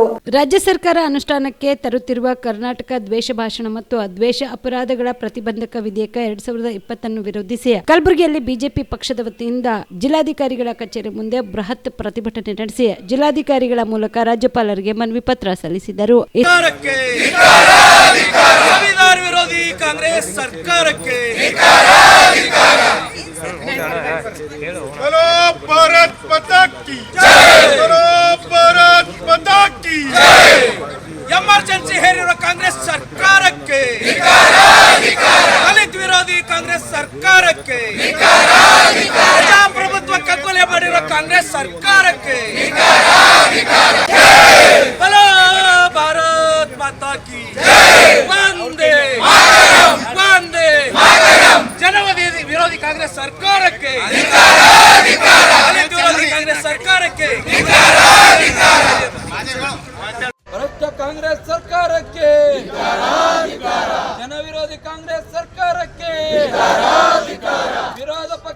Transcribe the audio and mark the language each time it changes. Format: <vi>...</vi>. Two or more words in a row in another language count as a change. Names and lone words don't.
<kn>ರಾಜ್ಯ ಸರ್ಕಾರ ಅನುಷ್ಠಾನಕ್ಕೆ ತರುತ್ತಿರುವ ಕರ್ನಾಟಕ ದ್ವೇಷ ಭಾಷಣ ಮತ್ತು ಅದ್ವೇಷ ಅಪರಾಧಗಳ ಪ್ರತಿಬಂಧಕ ವಿಧೇಯಕ 2020 ವಿರೋಧಿಸಿ ಕಲಬುರಗಿಯಲ್ಲಿ ಬಿಜೆಪಿ ಪಕ್ಷದ ವತಿಯಿಂದ ಜಿಲ್ಲಾಧಿಕಾರಿಗಳ ಕಚೇರಿ ಮುಂದೆ ಬೃಹತ್ ಪ್ರತಿಭಟನೆ ನಡೆಸಿ ಜಿಲ್ಲಾಧಿಕಾರಿಗಳ ಮೂಲಕ ರಾಜ್ಯಪಾಲರಿಗೆ ಮನವಿ ಪತ್ರ ಸಲ್ಲಿಸಿದರು. ಕಾಂಗ್ರೆಸ್ ಸರ್ಕಾರಕ್ಕೆ</kn> <hi>बोलो भारत माता की जय, बोलो भारत माता की जय.</hi> <kn>ಎಮರ್ಜೆನ್ಸಿ ಹೇರಿರುವ ಕಾಂಗ್ರೆಸ್ ಸರ್ಕಾರಕ್ಕೆ ದಲಿತ ವಿರೋಧಿ ಕಾಂಗ್ರೆಸ್ ಸರ್ಕಾರಕ್ಕೆ ಪ್ರಜಾಪ್ರಭುತ್ವ ಕಗ್ಗೊಲೆ ಮಾಡಿರುವ ಕಾಂಗ್ರೆಸ್ ಸರ್ಕಾರಕ್ಕೆ</kn> <hi>बोलो भारत माता की जय.</hi> <kn>ವಂದೇ ವಂದೇ ಜನವಾದಿ ವಿರೋಧಿ ಕಾಂಗ್ರೆಸ್ ಸರ್ಕಾರಕ್ಕೆ ದಲಿತ ವಿರೋಧಿ ಕಾಂಗ್ರೆಸ್ ಸರ್ಕಾರಕ್ಕೆ ಭ್ರಷ್ಟ ಕಾಂಗ್ರೆಸ್ ಸರ್ಕಾರಕ್ಕೆ ಜನ ವಿರೋಧಿ ಕಾಂಗ್ರೆಸ್ ಸರ್ಕಾರಕ್ಕೆ ವಿರೋಧ ಪಕ್ಷ.</kn>